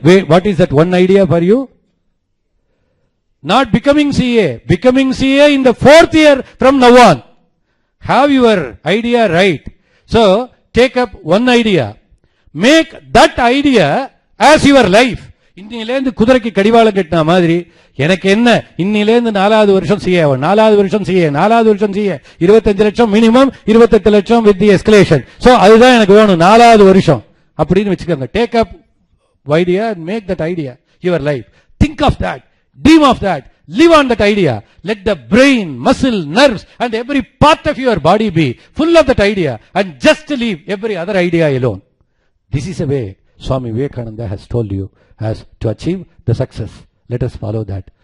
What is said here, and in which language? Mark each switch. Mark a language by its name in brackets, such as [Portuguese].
[English] What is that one idea for you? Not becoming CA. Becoming CA in the 4th year from now on. Have your idea right. So, take up one idea. Make that idea as your life. [Tamil] இன்னிலேந்து குதிரைக்கு கடிவாளம் கட்டின மாதிரி எனக்கு என்ன இன்னிலேந்து 4வது வருஷம் CA 4வது வருஷம் சிஏ 4வது வருஷம் சிஏ 25 லட்சம் மினிமம் 28 லட்சம் [English] With the escalation. [Tamil] சோ அதுதான் எனக்கு வேணும் 4வது வருஷம் அப்படின்னு வெச்சுக்கங்க. [English] Take up idea and make that idea your life. Think of that, dream of that, live on that idea. Let the brain, muscle, nerves and every part of your body be full of that idea and just leave every other idea alone. This is a way Swami Vivekananda has told you as to achieve the success. Let us follow that.